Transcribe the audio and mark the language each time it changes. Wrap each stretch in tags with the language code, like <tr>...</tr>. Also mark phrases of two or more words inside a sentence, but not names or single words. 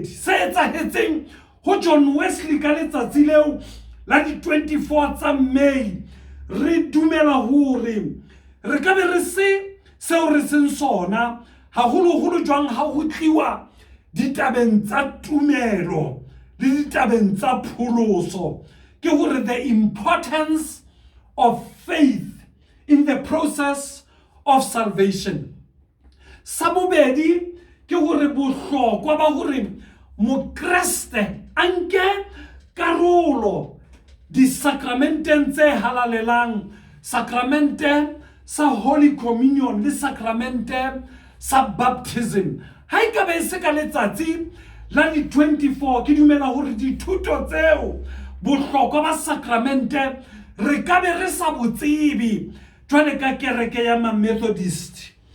<st>Se etsahetseng ho John Wesley ka letsatsi leo la di 24 tsa May re dumela hore re ka be re se seo re seng sona haholo jwang ha ho tliwa ditabeng tsa tumelo le ditabeng tsa pholoso, ke hore</st> <en>the importance of faith in the process of salvation.</en> <st>Sa bobedi ke hore bohlokwa ba hore mokreste a nke karolo disakramenteng tse halalelang, sakramente sa</st> <en>Holy Communion</en> <st>le sakramente sa baptism, ha e ka be se ka letsatsi la di 24 ke dumela hore dithuto tseo bohlokwa ba sakramente re ka be re sa botsebe jwale ka kereke ya ma-Methodist.</st>